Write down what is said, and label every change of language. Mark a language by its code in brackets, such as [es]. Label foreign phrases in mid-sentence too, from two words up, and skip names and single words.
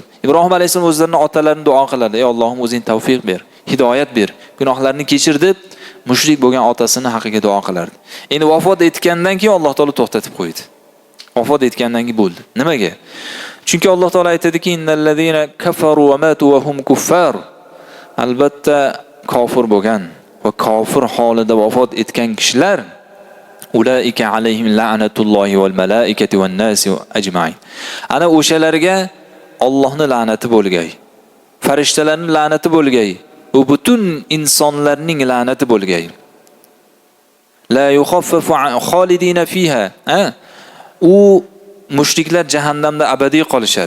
[uz] Ibrohim alayhisalom o'zlarining otalarini duo qiladi. Ey Allohim o'zing tavfiq ber, hidoyat ber, gunohlarini kechir deb mushrik bo'lgan otasini haqiga duo qilardi. Endi vafot etgandan keyin Alloh taolo to'xtatib qo'ydi. Vafot etgandan keyin bo'ldi. Nimaga? Chunki Alloh taolo aytadiki, [ar] إن الذين كفروا وماتوا وهم كفار. [uz] albatta kofir bo'lgan va kofir holida vafot etgan kishilar [ar] أولئك عليهم لعنة الله والملائكة والناس أجمعين. [uz] Ana o'shalarga Allohning la'nati bo'lgay. Farishtalarning la'nati bo'lgay. Bu butun insonlarning la'nati bo'lgay. [ar] لا يخفف خالدين فيها. [uz] U mushriklar jahannamda abadiy qolishadi.